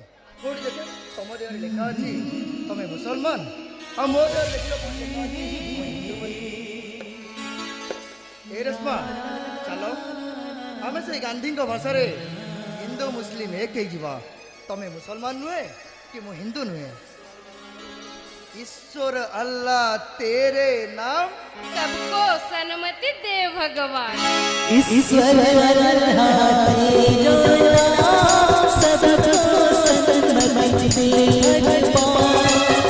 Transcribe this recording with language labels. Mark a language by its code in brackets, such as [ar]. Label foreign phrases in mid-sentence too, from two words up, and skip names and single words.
[or] କୋଉଠି ଦେଖେ ତମ ଦେହରେ ଲେଖା ଅଛି ତମେ ମୁସଲମାନ, ଆଉ ମୋ ଦେହରେ ଲେଖିଲ କଣ ଲେଖା ଅଛି ମୁଁ ହିନ୍ଦୁ ବୋଲି। ଏ ରେଶ୍ମା ଚାଲ ଆମେ ସେଇ ଗାନ୍ଧୀଙ୍କ ଭାଷାରେ ହିନ୍ଦୁ ମୁସଲିମ ଏକ ହେଇଯିବା। ତମେ ମୁସଲମାନ ନୁହେଁ कि ମୁଁ ହିନ୍ଦୁ ନୁହେଁ। [hi] ईश्वर अल्लाह तेरे नाम सबको सन्मति दे भगवान। ईश्वर अल्लाह तेरो नाम सबको सन्मति दे भगवान।